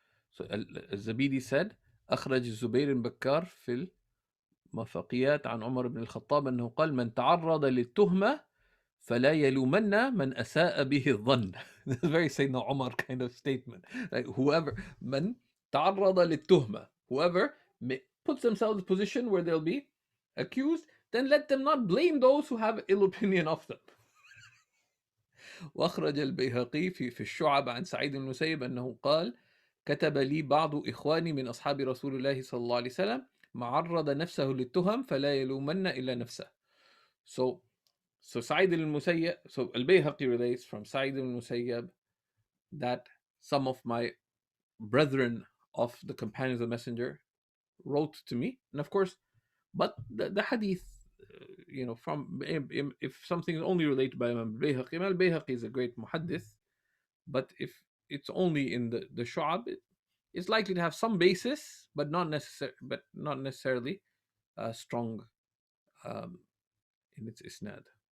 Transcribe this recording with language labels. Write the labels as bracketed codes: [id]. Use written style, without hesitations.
[en] So Zabidi said, [ar] أخرج الزبير بكار في المفقيات عن عمر بن الخطاب أنه قال من تعرض للتهمة فلا يلومن من أساء به الظن. [en] That's a very Sayyidina Umar kind of statement. Like whoever [ar] من تعرض للتهمة, [en] whoever puts themselves in a position where they'll be accused, then let them not blame those who have ill opinion of them. [ar] وأخرج البيهقي في الشعب عن سعيد بن المسيب أنه قال كتب لي بعض إخواني من أصحاب رسول الله صلى الله عليه وسلم معرض نفسه للتهم فلا يلومن إلا نفسه. [en] So Sa'id al-Musayyab, so al-Bayhaqi relates from Sa'id al-Musayyab that some of my brethren of the companions of the Messenger wrote to me, and of course, but the hadith, from if something is only related by Imam al-Bayhaqi, Imam al-Bayhaqi is a great muhaddith, but if it's only in the Shu'ab, it's likely to have some basis, but not necessarily strong in its isnad.